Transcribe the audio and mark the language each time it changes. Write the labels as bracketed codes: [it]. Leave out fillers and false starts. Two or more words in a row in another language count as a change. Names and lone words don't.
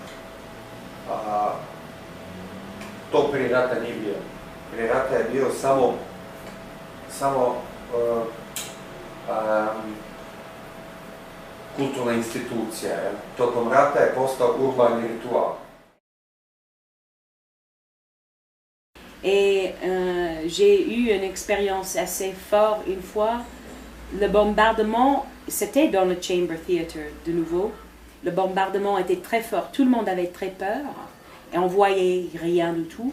[bs] To prije rata nije bio. Prije rata je bio samo kulturna institucija. Tokom rata je postao urbani ritual. [fr] Et j'ai eu une expérience assez forte une fois. Le bombardement, c'était dans le Chamber Theatre de nouveau. Le bombardement était très fort, tout le monde avait très peur et on voyait rien du tout.